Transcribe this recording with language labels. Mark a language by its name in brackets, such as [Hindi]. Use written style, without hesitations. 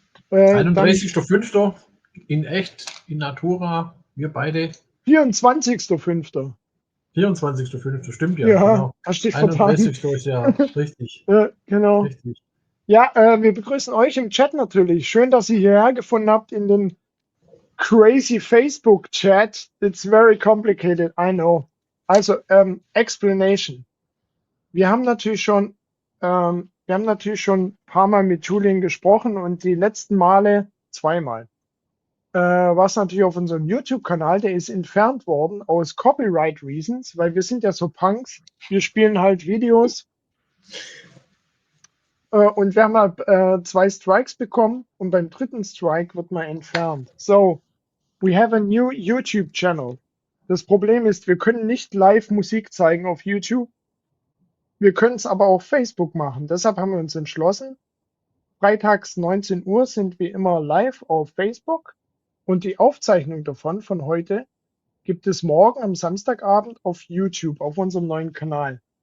[German] 31.05. in echt, in Natura, wir beide. 24.05. 24.05. stimmt ja. Ja, genau. hast dich vertan. 31. ist ja richtig. Ja, genau. Richtig. Ja, wir begrüßen euch im Chat natürlich. Schön, dass ihr hierher gefunden habt in den crazy Facebook Chat. [English] It's very complicated, I know. [German] Also, Explanation. Wir haben natürlich schon ein paar Mal mit Julian gesprochen und die letzten Male zweimal. War es natürlich auf unserem YouTube-Kanal, der ist entfernt worden aus [English] Copyright Reasons, [German] weil wir sind ja so Punks. Wir spielen halt Videos und wir haben halt 2 Strikes bekommen und beim 3. Strike wird man entfernt. [English] So, we have a new YouTube channel. [German] Das Problem ist, wir können nicht live Musik zeigen auf YouTube. Wir können es aber auf Facebook machen. Deshalb haben wir uns entschlossen, freitags 19 Uhr sind wir immer live auf Facebook und die Aufzeichnung davon von heute gibt es morgen am Samstagabend auf YouTube, auf unserem neuen Kanal.